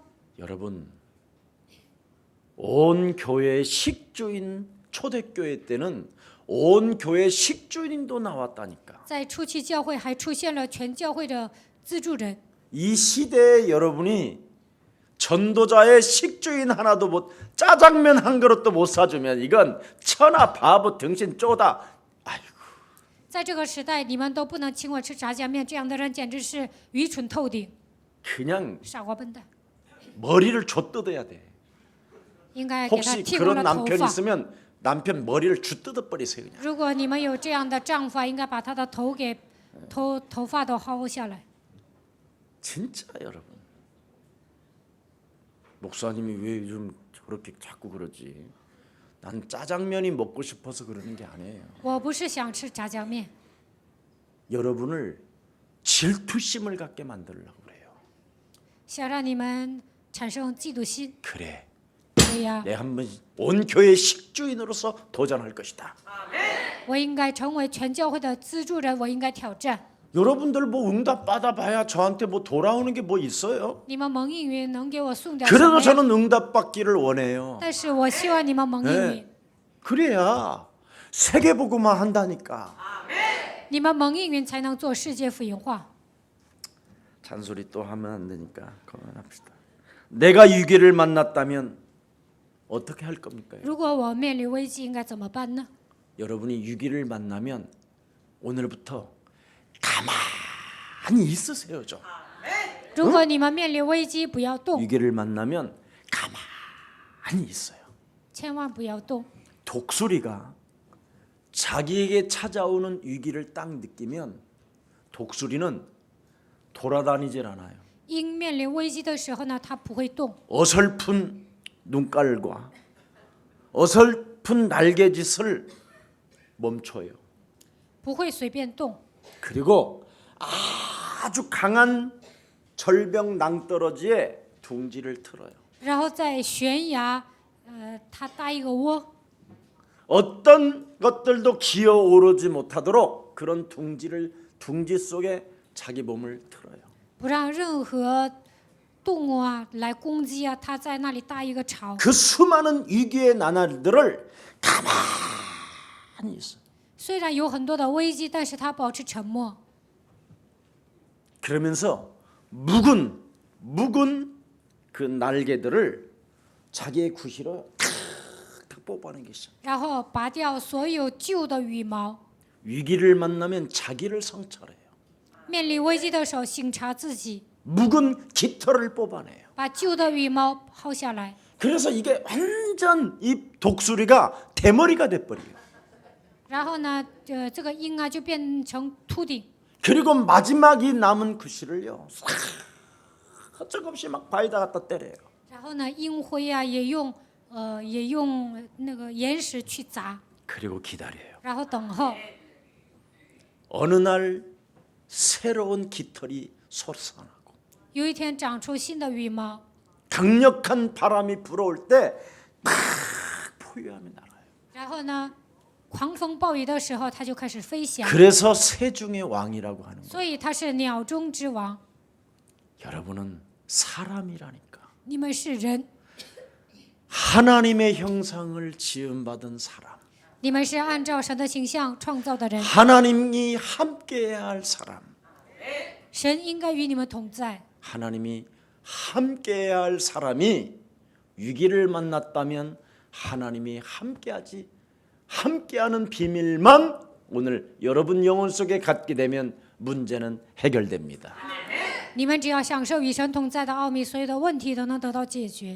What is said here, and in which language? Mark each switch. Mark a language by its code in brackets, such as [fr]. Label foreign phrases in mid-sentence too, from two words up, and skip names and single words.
[ko] 여러분 온 교회의 식주인 초대교회 때는 온 교회 식주인도 나왔다니까. [zh] 在初期教会还出现了全教会的资助人。 [ko] 이 시대에 여러분이 전도자의 식주인 하나도 못 짜장면 한 그릇도 못 사주면 이건 천하 바보 등신 쪼다. 아이고 [zh] 在这个时代，你们都不能请我吃炸酱面，这样的人简直是愚蠢透顶， [ko] 그냥 [zh] 傻瓜笨蛋。 [ko] 머리를 좆뜯어야 돼. [zh] 应该给他 [ko] 혹시 [zh] 剃光 [ko] 그런 [zh] 了头 [ko] 남편 [zh] 发。 [ko] 있으면 남편 머리를 쥐뜯어 버리세요 그냥. [zh] 如果你们有这样的丈夫，应该把他的头发都薅下来。 [ko] 진짜 여러분. 목사님이 왜 요즘 저렇게 자꾸 그러지? 난 짜장면이 먹고 싶어서 그러는 게 아니에요. [zh] 我不是想吃炸酱面， [ko] 여러분을 질투심을 갖게 만들려고 그래요. [zh] 想让你们产生嫉妒心。 [ko] 그래. [zh] 对呀， [ko] 내 한번 온 교회 식주인으로서 도전할 것이다. [zh] 我应该成为全教会的资助人，我应该挑战。 [ko] 여러분들 뭐 응답 받아봐야 저한테 뭐 돌아오는 게 뭐 있어요? [zh] 你们蒙应允能给我送点什 [ko] 그래도 [zh] 么呀？ [ko] 저는 응답 받기를 원해요. [zh] 但是我希望你们蒙应允， [ko] 그래야 세계복음화 한다니까. [zh] 你们蒙应允才能做世界福音化。 [ko] 잔소리 또 하면 안 되니까 그만합시다. 내가 위기를 만났다면 어떻게 할 겁니까? [zh] 如果我面临危机，应该怎么办呢？ [ko] 여러분이 위기를 만나면 오늘부터 가만히 있으세요 좀. [zh] 如果你们面临危机，不要动， [ko] 위기를 만나면 가만히 있어요. [zh] 千万不要动。 [ko] 독수리가 자기에게 찾아오는 위기를 딱 느끼면 독수리는 돌아다니질 않아요. [zh] 鹰面临危机的时候呢，它不会动， [ko] 어설픈 눈깔과 어설픈 날개짓을 멈춰요. [zh] 不会随便动。 [ko] 그리고 아주 강한 절벽 낭떠러지에 둥지를 틀어요. [zh] 然后在悬崖，它搭一个窝， [ko] 어떤 것들도 기어오르지 못하도록 그런 둥지 속에 자기 몸을 틀어요. [zh] 不让任何动物啊来攻击啊，他在那里搭一个巢。 [ko] 그 수많은 위기의 나날들을 가만히 있어. [zh] 虽然有很多的危机，但是他保持沉默， [ko] 그러면서 묵은 그 날개들을 자기의 구시로 탁탁 뽑아내기 시작. [zh] 然后拔掉所有旧的羽毛。 [ko] 위기를 만나면 자기를 성찰해요. [zh] 面临危机的时候，省察自己， [ko] 묵은 깃털을 뽑아내요. [zh] 把旧的羽毛薅下来。 [ko] 그래서 이게 완전 이 독수리가 대머리가 돼버려요. [zh] 然后呢，这个鹰啊就变成秃顶， [ko] 그리고 마지막 이 남은 구실을요, 헛적없이 막 바위다 갖다 때려요. [zh] 然后呢，鹰灰啊也用那个岩石去砸， [ko] 그리고 기다려요. [zh] 然后等候。 [ko] 어느 날 새로운 깃털이 솟아나고 [zh] 有一天长出新的羽毛， [ko] 강력한 바람이 불어올 때 막 포유함이 날아요. [zh] 然后呢，狂风暴雨的时候，它就开始飞翔。 [ko] 그래서 새 중의 왕이라고 하는 거예요. [zh] 所以它是鸟中之王。 [ko] 여러분은 사람이라니까. [zh] 你们是人， [ko] 하나님의 형상을 지음받은 사람. [zh] 你们是按照神的形象创造的人， [ko] 하나님이 함께해야 할 사람. [zh] 神应该与你们同在。 [ko] 하나님이 함께해야 할 사람이 위기를 만났다면 하나님이 함께하는 비밀만 오늘 여러분 영혼 속에 갖게 되면 문제는 해결됩니다. [zh] 你们只要享受与神同在的奥秘，所有的问题都能得到解决。